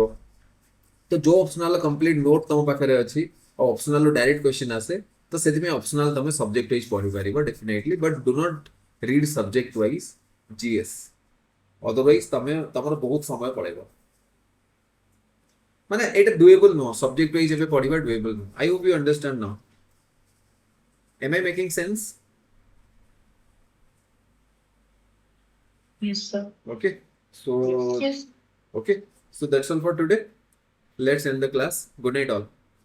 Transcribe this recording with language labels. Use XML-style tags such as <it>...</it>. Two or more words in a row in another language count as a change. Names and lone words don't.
<or>ତ ଯୋଉ</or> <en>optional complete note</en> <or>ତମ ପାଖରେ ଅଛି ଆଉ</or> <en>optional direct question</en> <or>ଆସେ, ତ ସେଥିପାଇଁ ଅପସନାଲ ତମେ</or> <en>subject wise</en> <or>ପଢିପାରିବ ଡେଫିନେଟଲି,</or> <en>but do not read subject wise GS, otherwise</en> <or>ତମର ବହୁତ ସମୟ ପଳେଇବ। ମାନେ ଏଇଟା ଡୁଏବଲ ନୁହଁ,</or> <en>subject wise</en> <or>ଏବେ ପଢିବା ଡୁଏବଲ ନୁହଁ।</or> <en>I hope you understand now. Am I making sense? Yes, sir. Okay. So Yes. okay. So that's all for today. Let's end the class. Good night all.</en>